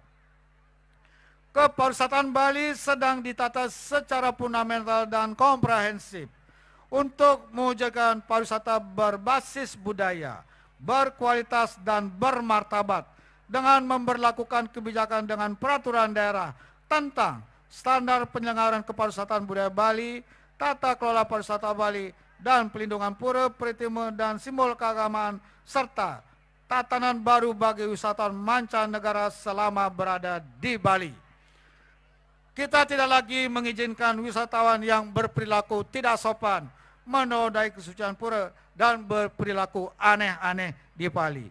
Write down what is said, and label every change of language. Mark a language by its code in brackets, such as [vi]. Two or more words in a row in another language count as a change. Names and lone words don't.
[id] Kepariwisataan Bali sedang ditata secara fundamental dan komprehensif untuk mewujudkan pariwisata berbasis budaya, berkualitas dan bermartabat dengan memberlakukan kebijakan dengan peraturan daerah tentang standar penyelenggaraan kepariwisataan budaya Bali, tata kelola pariwisata Bali, dan pelindungan pura, peritimu, dan simbol keagamaan, serta tatanan baru bagi wisatawan mancanegara selama berada di Bali. Kita tidak lagi mengizinkan wisatawan yang berperilaku tidak sopan, menodai kesucian pura, dan berperilaku aneh-aneh di Bali.